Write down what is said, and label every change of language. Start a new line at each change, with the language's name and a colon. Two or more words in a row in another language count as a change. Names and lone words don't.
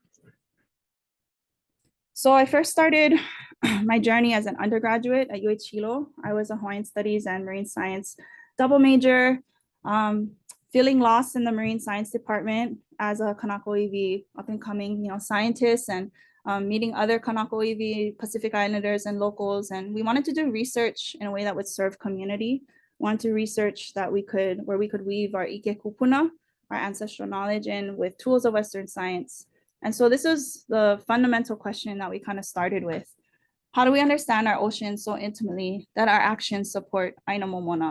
English: So I first started my journey as an undergraduate at UH Hilo. I was a Hawaiian Studies and Marine Science double major, feeling lost in the Marine Science department as a
Hawaiian: Kanaka ʻŌiwi
English: up and coming, scientist, and meeting other
Hawaiian: Kanaka ʻŌiwi
English: Pacific Islanders and locals. And we wanted to do research in a way that would serve community. We wanted to research where we could weave our
Hawaiian: ike kupuna,
English: our ancestral knowledge, in with tools of Western science. And so this was the fundamental question that we kind of started with. How do we understand our oceans so intimately that our actions support
Hawaiian: Aina Momona?